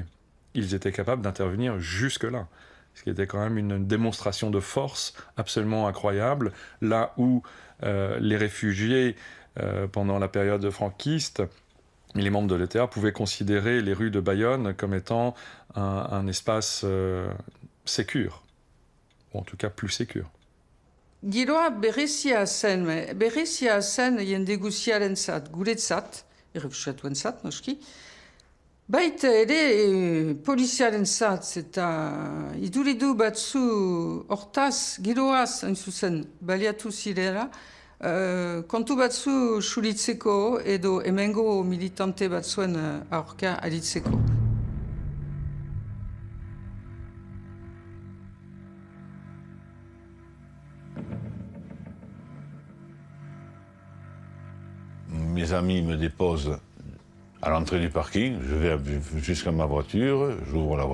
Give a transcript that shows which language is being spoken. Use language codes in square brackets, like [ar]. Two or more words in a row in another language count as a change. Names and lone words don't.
[fr] Ils étaient capables d'intervenir jusque-là, ce qui était quand même une démonstration de force absolument incroyable, là où les réfugiés, pendant la période franquiste, les membres de l'ETA pouvaient considérer les rues de Bayonne comme étant un espace sécure, ou en tout cas plus sécure. [eu] Giroa berezia zen jende guziarentzat, guretzat, errefuxiatuentzat, noski, baita ere poliziarentzat eta iduridu batzu hortaz, giroaz, hain zuzen, baliatu zirela, kontu batzu suritzeko edo hemengo militante batzuen aurka aritzeko. [fr] Mes amis me déposent à l'entrée du parking, je vais jusqu'à ma voiture, j'ouvre la